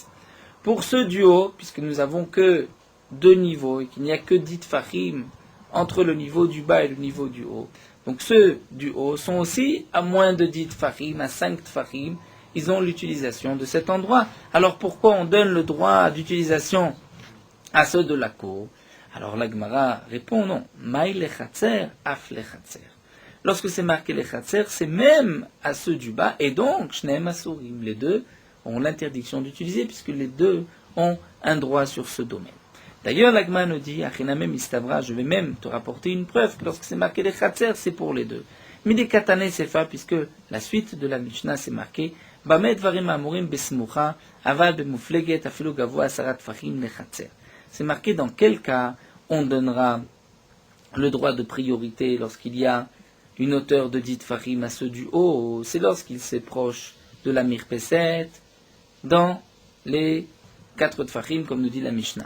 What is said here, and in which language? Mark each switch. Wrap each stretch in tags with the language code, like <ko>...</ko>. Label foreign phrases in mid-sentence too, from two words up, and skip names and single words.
<fr>Pour ceux du haut, puisque nous n'avons que 2 niveaux et qu'il n'y a que 10 tfachim entre le niveau du bas et le niveau du haut, donc ceux du haut sont aussi à moins de 10 tfachim, à 5 tfachim, ils ont l'utilisation de cet endroit. Alors pourquoi on donne le droit d'utilisation à ceux de la cour? Alors la Gemara répond non.</fr> <he>מאי לחצר, אף לחצר.</he> <fr>Lorsque c'est marqué les chatzer, c'est même à ceux du bas, et donc,</fr> <he>שניהם אסורים,</he> <fr>les deux ont l'interdiction d'utiliser, puisque les deux ont un droit sur ce domaine. D'ailleurs, l'Agma nous dit,</fr> <he>הכי נמי מסתברא,</he> <fr>je vais même te rapporter une preuve, que lorsque c'est marqué les chatzer, c'est pour les deux.</fr> <he>מדקתני סיפא,</he> <fr>puisque la suite de la Mishnah, c'est marqué,</fr> <he>במה דברים אמורים בסמוכה, אבל במופלגת, אפילו גבוה עשרה טפחים לחצר.</he> <fr>C'est marqué dans quel cas on donnera le droit de priorité lorsqu'il y a une hauteur de 10 tfachim à ceux du haut, c'est lorsqu'il s'approche de la mirpeset, dans les 4 tfachim, comme nous dit la Mishnah.</fr>